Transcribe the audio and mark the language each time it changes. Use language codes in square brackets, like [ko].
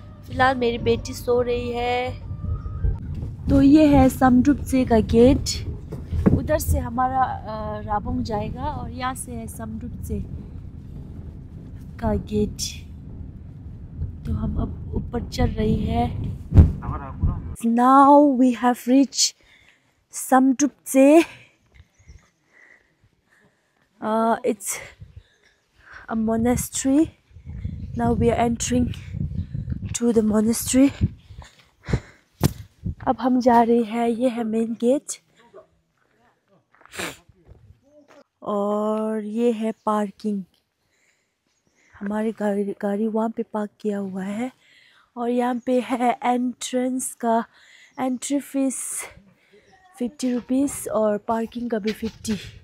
[hi] फिलहाल मेरी बेटी सो रही है। तो ये है समड्रुपचे का गेट। उधर से हमारा राबोंग जाएगा और यहाँ से है समड्रुपचे का गेट। तो हम अब ऊपर चल रही है। [en] Now we have reached Samdrupche. It's a monastery. Now we are entering to the monastery. [hi] अब हम जा रहे हैं, ये है मेन गेट और ये है पार्किंग। हमारी गाड़ी वहाँ पे पार्क किया हुआ है और यहाँ पे है एंट्रेंस का एंट्री फीस 50 रुपीज़ और पार्किंग का भी 50।